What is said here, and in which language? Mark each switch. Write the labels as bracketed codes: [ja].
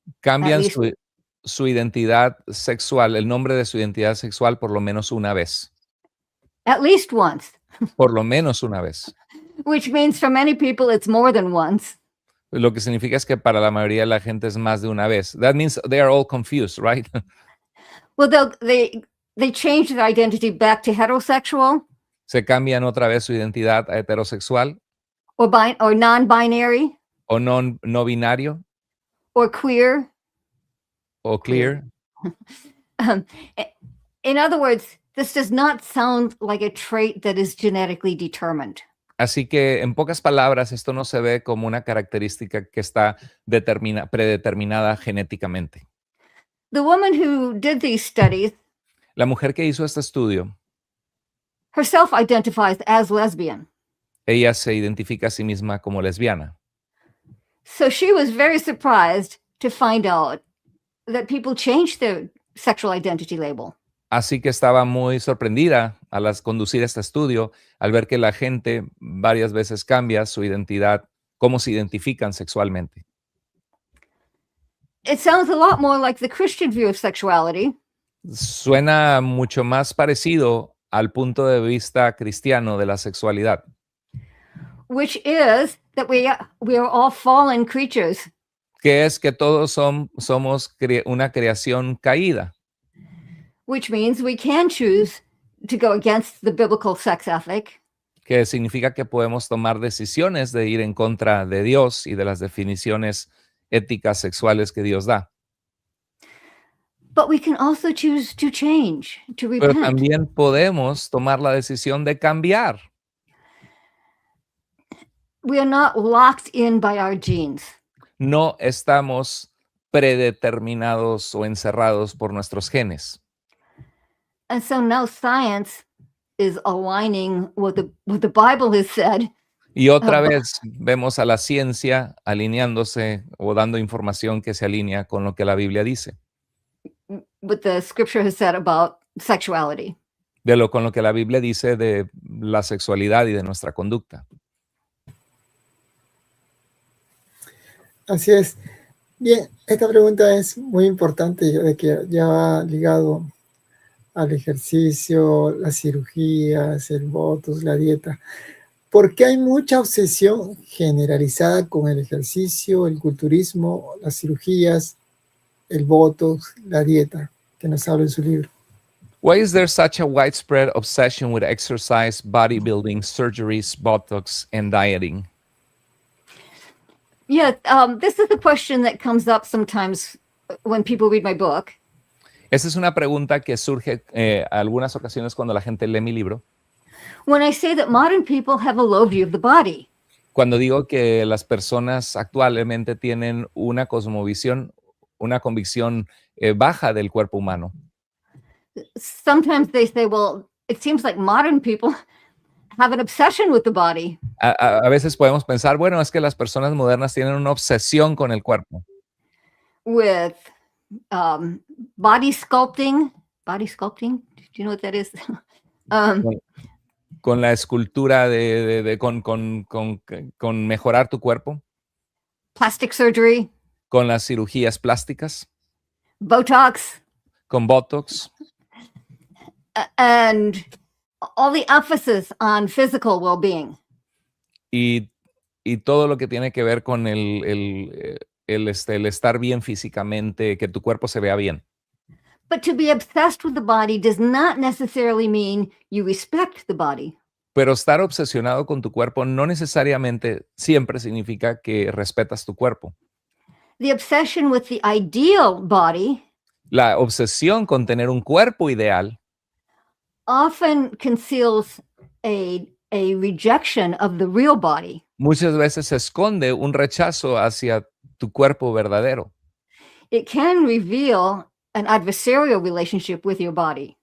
[es] Cambian su identidad sexual, el nombre de su identidad sexual por lo menos una vez. [en] At least once. [es] Por lo menos una vez. [en] Which means for many people it's more than once. [es] Lo que significa es que para la mayoría de la gente es más de una vez. [en] That means they are all confused, right? Well, they change their identity back to heterosexual. [es] Se cambian otra vez su identidad a heterosexual. [en] Or non-binary. [es] O no binario. [en] Or queer. [es] O clear. [en] In other words, this does not sound like a trait that is genetically determined. [es] Así que, en pocas palabras, esto no se ve como una característica que está predeterminada genéticamente. [en] The woman who did these studies, [es] La mujer que hizo este estudio, [en] herself identifies as lesbian. [es] ella se identifica a sí misma como lesbiana. [en] So she was very surprised to find out that people changed their sexual identity label. [es] Así que estaba muy sorprendida al conducir este estudio al ver que la gente varias veces cambia su identidad, cómo se identifican sexualmente. [en] It sounds a lot more like the Christian view of sexuality. [es] Suena mucho más parecido al punto de vista cristiano de la sexualidad, [en] Which is that we are all fallen creatures. [es] que es que todos somos una creación caída, [en] Which means we can choose to go against the biblical sex ethic, [es] que significa que podemos tomar decisiones de ir en contra de Dios y de las definiciones éticas sexuales que Dios da. [en] but we can also choose to change, to [es] Pero [en] repent. [es] también podemos tomar la decisión de cambiar. [en] We are not locked in by our genes. [es] No estamos predeterminados o encerrados por nuestros genes. [en] And so now science is aligning what the Bible has said. [es] Y otra vez vemos a la ciencia alineándose o dando información que se alinea con lo que la Biblia dice, [en] What the scripture has said about sexuality. [es] con lo que la Biblia dice de la sexualidad y de nuestra conducta. Así es. Bien, esta pregunta es muy importante, de que ya va ligado al ejercicio, las cirugías, el botox, la dieta. ¿Por qué hay mucha obsesión generalizada con el ejercicio, el culturismo, las cirugías, el botox, la dieta, que nos habla en su libro? [en] Why is there such a widespread obsession with exercise, bodybuilding, surgeries, botox, and dieting? Yeah, this is a question that comes up sometimes when people read my book. [es] Esa es una pregunta que surge algunas ocasiones cuando la gente lee mi libro. [en] When I say that modern people have a low view of the body. [es] Cuando digo que las personas actualmente tienen una cosmovisión, una convicción baja del cuerpo humano. [en] Sometimes they say, well, it seems like modern people have an obsession with the body. [es] A veces podemos pensar, bueno, es que las personas modernas tienen una obsesión con el cuerpo. [en] With body sculpting. Body sculpting? Do you know what that is? [es] Con la escultura con mejorar tu cuerpo. [en] Plastic surgery. [es] Con las cirugías plásticas. [en] Botox. [es] Con Botox. [en] And all the emphasis on physical well-being. [es] Y todo lo que tiene que ver con el estar bien físicamente, que tu cuerpo se vea bien. [en] But to be obsessed with the body does not necessarily mean you respect the body. [es] Pero estar obsesionado con tu cuerpo no necesariamente siempre significa que respetas tu cuerpo. [en] The obsession with the ideal body [es] La obsesión con tener un cuerpo ideal [en] often conceals a rejection of the real body. [es] muchas veces esconde un rechazo hacia tu cuerpo verdadero. [en] It can reveal an adversarial relationship with your body.